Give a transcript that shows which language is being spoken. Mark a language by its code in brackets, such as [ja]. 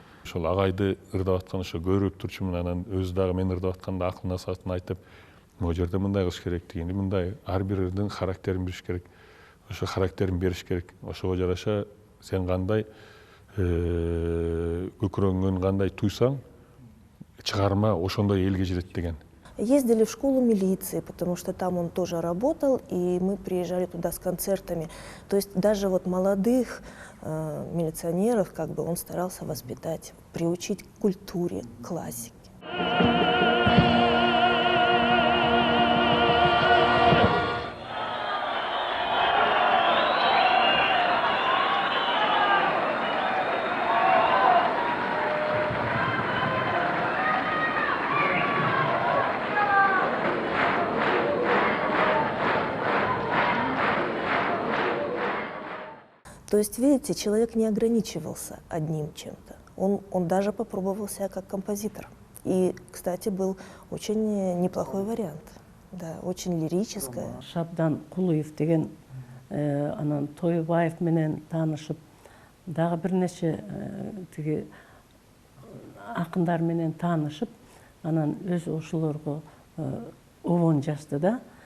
[ky] Ошол агайды ырдап аткан ошо көрүп турчумун, анан өзү дагы мен ырдап атканда акыл насаатын айтып, могу жерде мындай кылыш керек дегенде, мындай ар бир ырдын характерин билиш керек. Ошо характерин бериш керек. Ошого жараша сен кандай көкүрөгүңөн кандай туйсаң, чыгарма ошондой элге жетет деген. [ru] Ездили в школу милиции, потому что там он тоже работал, и мы приезжали туда с концертами. То есть даже вот молодых милиционеров как бы он старался воспитать, приучить к культуре, к классике. То есть, видите, человек не ограничивался одним чем-то. Он даже попробовал себя как композитор. И, кстати, был очень неплохой вариант. Да, очень лирическое. [ky] Шабдан Кулуев деген анан Тойбаев менен таанышып, дагы бир нече тиги акындар менен таанышып, анан өз ошолорго обон жазды да.